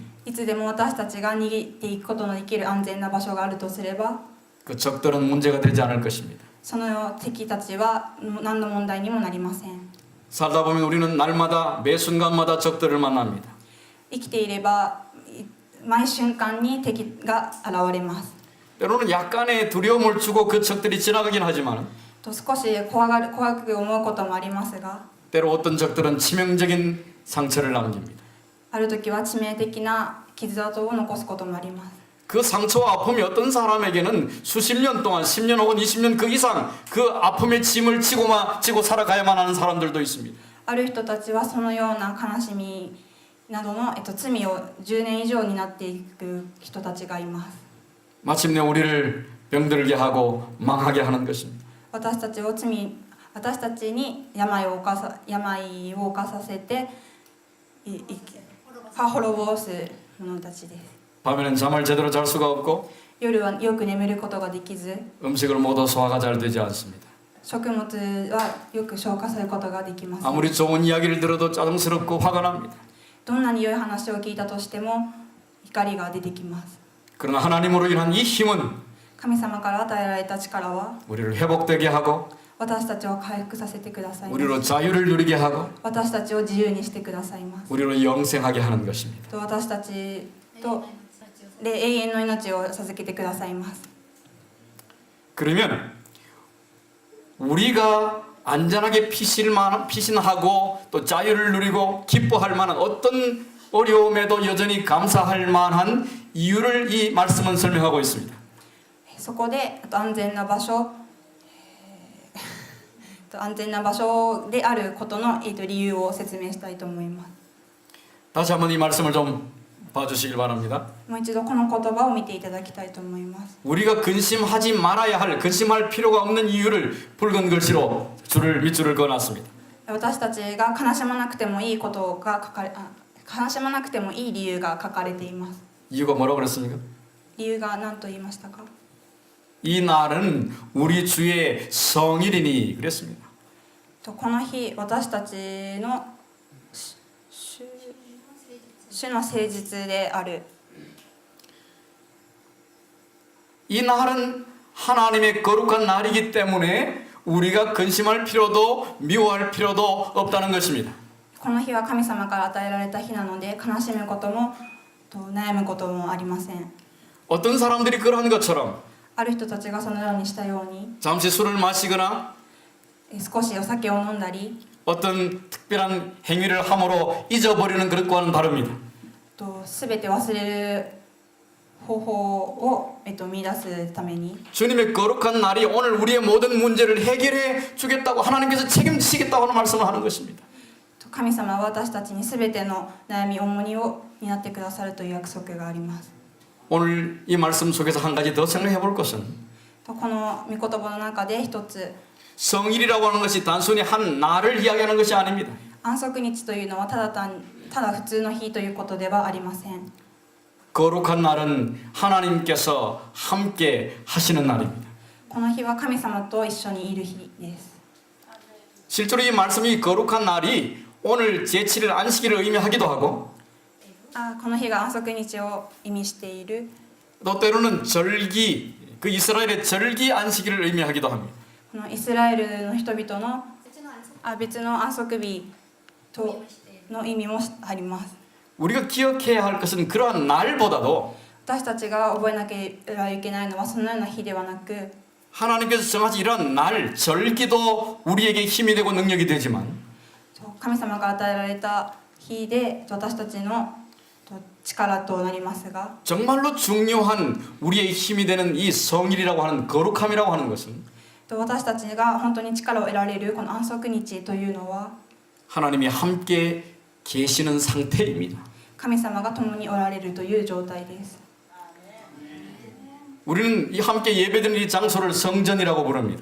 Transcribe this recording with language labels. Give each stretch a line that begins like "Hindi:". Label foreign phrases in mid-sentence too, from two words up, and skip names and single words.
Japanese: いつでも私たちが逃げていくことのできる安全な場所があるとすれば
Korean: 그 적들은 문제가 되지 않을 것입니다.
Japanese: その敵たちは何の問題にもなりません。
Korean: 살다 보면 우리는 날마다 매 순간마다 적들을 만납니다.
Japanese: 生きていれば毎瞬間に敵が現れます。
Korean: 때로는 약간의 두려움을 주고 그 적들이 지나가긴 하지만
Japanese: と少し怖く思うこともありますが
Korean: 때로 어떤 적들은 치명적인 상처를 남깁니다.
Japanese: ある時は致命的な傷跡を残すこともあります。
Korean: 그 상처와 아픔이 어떤 사람에게는 수십 년 동안 10년 혹은 20년 그 이상 그 아픔의 짐을 지고 살아가야만 하는 사람들도 있습니다.
Japanese: ある人たちはそのような悲しみなどの、罪を10年以上になっていく人たちがいます。
Korean: 마침내 우리를 병들게 하고 망하게 하는 것입니다.
Japanese: 私たちに病を犯させて滅ぼす者たちです。
Korean: 밤에는 잠을 제대로 잘 수가 없고
Japanese: 夜はよく眠ることができず
Korean: 음식을 먹어도 소화가 잘 되지 않습니다.
Japanese: 食物はよく消化することができません。
Korean: 아무리 좋은 이야기를 들어도 짜증스럽고 화가 납니다.
Japanese: どんなに良い話を聞いたとしても怒りが出てきます。
Korean: 그러나 하나님으로 인한 이 힘은
Japanese: 神様から与えられた力は
Korean: 우리를 회복되게 하고
Japanese: 私たちを回復させてくださいます。
Korean: 우리로 자유를 누리게 하고
Japanese: 私たちを自由にしてくださいます。
Korean: 우리로 영생하게 하는 것입니다.
Japanese: 私たちで永遠の命を授けてくださいます。
Korean: 그러면 우리가 안전하게 피신하고 또 자유를 누리고 기뻐할 만한 어떤 어려움에도 여전히 감사할 만한 이유를 이 말씀은 설명하고 있습니다.
Japanese: そこで安全な場所であることの理由を説明したいと思います。
Korean: 다시 한번 이 말씀을 좀 봐주시길 바랍니다.
Japanese: もう一度この言葉を見ていただきたいと思います。
Korean: 우리가 근심하지 말아야 할 근심할 필요가 없는 이유를 붉은 글씨로 밑줄을 그어놨습니다.
Japanese: 私たちが悲しまなくてもいい理由が書かれています。
Korean: 이유가 뭐라고 그랬습니까?
Japanese: 理由が何と言いましたか？
Korean: 이 날은 우리 주의 성일이니 그랬습니다.
Japanese: この日私たちの主の誠実である。
Korean: 이 날은 하나님의 거룩한 날이기 때문에 우리가 근심할 필요도 미워할 필요도 없다는 것입니다.
Japanese: この日は神様から与えられた日なので悲しむことも悩むこともありません。
Korean: 어떤 사람들이 그러한 것처럼
Japanese: ある人たちがそのようにしたように
Korean: 잠시 술을 마시거나
Japanese: 少しお酒を飲んだり
Korean: 어떤 특별한 행위를 함으로 잊어버리는 것과는 다릅니다.
Japanese: 全て忘れる方法を、見出すために
Korean: 주님의 거룩한 날이 오늘 우리의 모든 문제를 해결해 주겠다고 하나님께서 책임지시겠다고 하는 말씀을 하는 것입니다.
Japanese: 神様は私たちに全ての悩み重荷を担ってくださるという約束があります。
Korean: 오늘 이 말씀 속에서 한 가지 더 생각해 볼 것은
Japanese: この御言葉の中で一つ
Korean: 성일이라고 하는 것이 단순히 한 날을 이야기하는 것이 아닙니다.
Japanese: 安息日というのはただ普通の日ということではありません。
Korean: 거룩한 날은 하나님께서 함께 하시는 날입니다.
Japanese: この日は神様と一緒にいる日です。
Korean: 실제로 이 말씀이 거룩한 날이 오늘 제7일 안식일을 의미하기도 하고
Japanese: この日が安息日を意味している
Korean: 또 때로는 절기, 그 이스라엘의 절기 안식일을 의미하기도 합니다.
Japanese: このイスラエルの人々の別の安息日との意味もあります。
Korean: 우리가 기억해야 할 것은 그러한 날보다도
Japanese: 私たちが覚えなければいけないのはそのような日ではなく
Korean: 하나님께서 정하신 이런 날, 절기도 우리에게 힘이 되고 능력이 되지만
Japanese: 神様が与えられた日で私たちの力となりますが
Korean: 정말로 중요한 우리의 힘이 되는 이 성일이라고 하는 거룩함이라고 하는 것은
Japanese: 私たちが本当に力を得られるこの安息日というのは
Korean: 하나님이 함께 계시는 상태입니다.
Japanese: 神様が共におられるという状態です。
Korean: 우리는 이 함께 예배드리는 이 장소를 성전이라고 부릅니다.